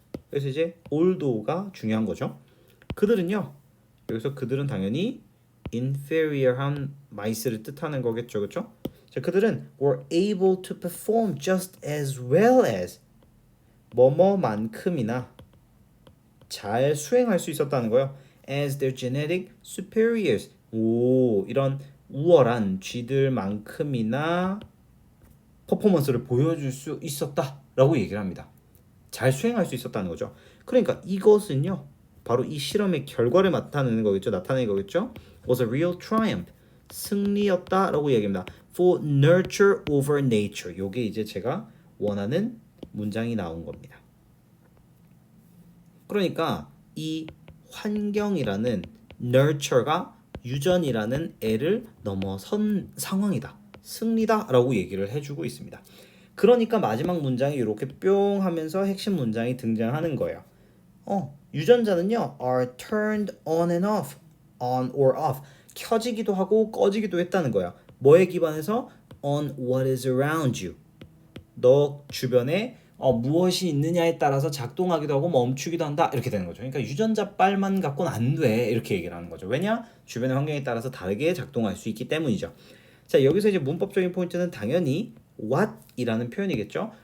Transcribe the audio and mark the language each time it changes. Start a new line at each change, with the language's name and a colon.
Korean: 그래서 이제 although가 중요한 거죠. 그들은요 여기서 그들은 당연히 inferior한 mice를 뜻하는 거겠죠. 그렇죠? 자, 그들은
English: were able to perform just as well as
Korean: 뭐뭐만큼이나 잘 수행할 수 있었다는 거예요.
English: as their genetic superiors.
Korean: 오, 이런 우월한 쥐들만큼이나 퍼포먼스를 보여줄 수 있었다라고 얘기를 합니다. 잘 수행할 수 있었다는 거죠. 그러니까 이것은요. 바로 이 실험의 결과를 나타내는 거겠죠. 나타내는 거겠죠.
English: was a real triumph.
Korean: 승리였다라고 얘기합니다.
English: for nurture over nature.
Korean: 요게 이제 제가 원하는 문장이 나온 겁니다. 그러니까 이 환경이라는 nurture가 유전이라는 애를 넘어선 상황이다. 승리다라고 얘기를 해주고 있습니다. 그러니까 마지막 문장이 이렇게 뿅 하면서 핵심 문장이 등장하는 거예요. 유전자는요
English: are turned on and off, on or off
Korean: 켜지기도 하고 꺼지기도 했다는 거야. 뭐에 기반해서?
English: on what is around you.
Korean: 너 주변에 무엇이 있느냐에 따라서 작동하기도 하고 멈추기도 한다 이렇게 되는 거죠. 그러니까 유전자 빨만 갖고는 안 돼 이렇게 얘기를 하는 거죠. 왜냐? 주변의 환경에 따라서 다르게 작동할 수 있기 때문이죠. 자, 여기서 이제 문법적인 포인트는 당연히 what이라는 표현이겠죠.